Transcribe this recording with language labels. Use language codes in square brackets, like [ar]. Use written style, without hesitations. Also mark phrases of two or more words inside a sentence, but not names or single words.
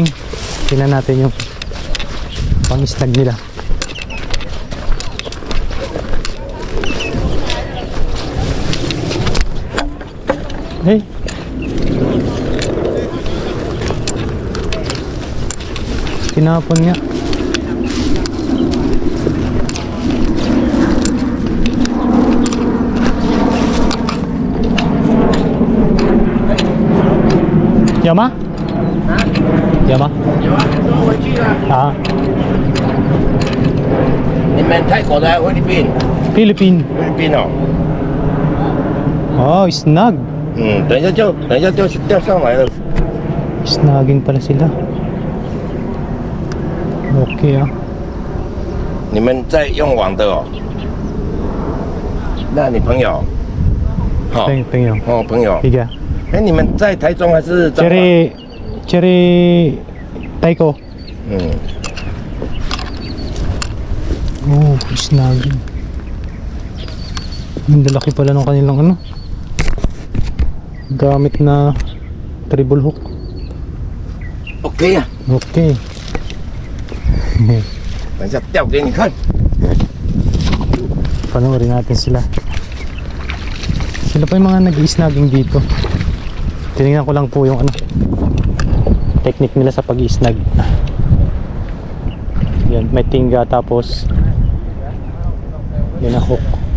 [tl] Tingnan natin yung pang snag nila. Hey. Tinapon nga. Yama? Yama? [zh] 有啊，都回去了。 Ah, 你们泰国的还是菲律宾？ Philippine. 菲律宾哦。 [tl] Oh, snag. [zh] 等一下就钓上来了。 [tl] Snagging pala sila. Okay ah. [zh] 你们在用网的哦？那你朋友？好、 Tingyo. 哦，朋友。 [tl] Higa. [zh] 哎，你们在台中还是彰化？ Cherry Taiko. 嗯， [tl] Oh, snagging. Ang lalaki pala ng kanilang ano. Gamit na [en] treble hook. [zh] OK 呀、 Okay. 等一下钓给你看。 [tl] Panoorin natin sila. Sila pa yung mga nag-i-snagging dito. Tinignan ko lang po yung ano, technique nila sa pag-i-snag. Yan, may tingga tapos yan na hook.